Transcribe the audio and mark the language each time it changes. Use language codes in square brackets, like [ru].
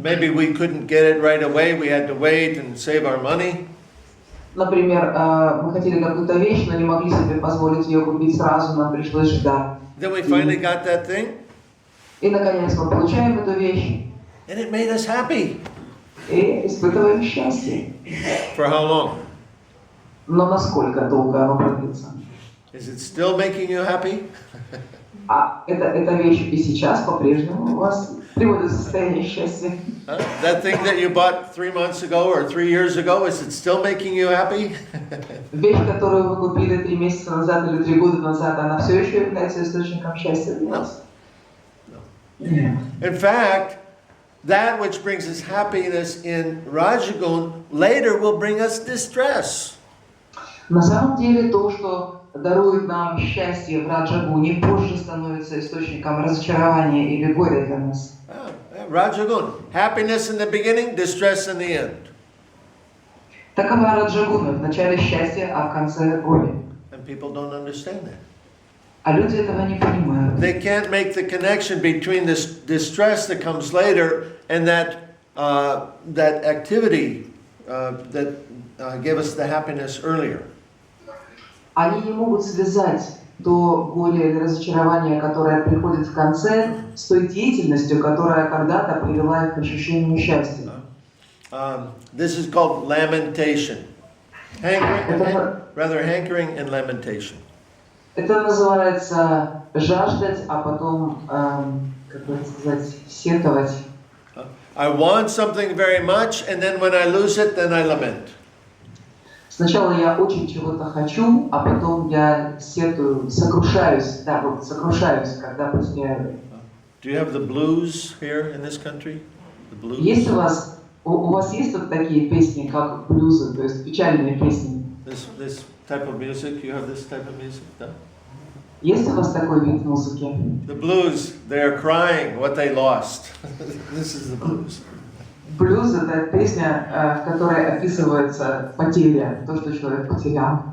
[en] Maybe we couldn't get it right away. We had to wait and save our money. [ru] Например, мы хотели какую-то вещь, но не могли себе позволить ее купить сразу, нам пришлось ждать. [en] Then we finally got that thing. [ru] И наконец мы получаем эту вещь. [en] And it made us happy. [ru] И испытываем счастье. [en] For how long? [ru] Но насколько долго оно продлится? [en] Is it still making you happy? [ru] А эта вещь и сейчас по-прежнему у вас приводит в состояние счастья. [en] That thing that you bought 3 months ago or 3 years ago, is it still making you happy? [ru] Вещь, которую вы купили 3 месяца назад или 3 года назад, она все еще является источником счастья для вас? [en] No. In fact, that which brings us happiness in Rajagun later will bring us distress. [ru] На самом деле то, что дарует нам счастье в Раджагуне, позже становится источником разочарования или горя для нас. [en] Rajagun, happiness in the beginning, distress in the end. [ru] Такова Раджагуна, в начале счастья, а в конце горе. [en] And people don't understand that. [ru] А люди этого не понимают. [en] They can't make the connection between this distress that comes later and that activity that gave us the happiness earlier. [ru] Они не могут связать то горе или разочарование, которое приходит в конце, с той деятельностью, которая когда-то привела их к ощущению счастья. [en] This is called lamentation. Hankering and lamentation. [ru] Это называется жаждать, а потом, как бы сказать, сетовать. [en] I want something very much, and then when I lose it, then I lament. [ru] Сначала я очень чего-то хочу, а потом я сетую, сокрушаюсь, когда потеряю. [en] Do you have the blues here in this country? The blues? [ru] Есть у вас есть вот такие песни, как блюзы, то есть печальные песни? [en] This type of music, you have this type of music? No? [ru] Есть у вас такой вид музыки? [en] The blues, they are crying what they lost. This is the blues. [ru] Блюз — это песня, в которой описывается потеря, то, что человек потерял.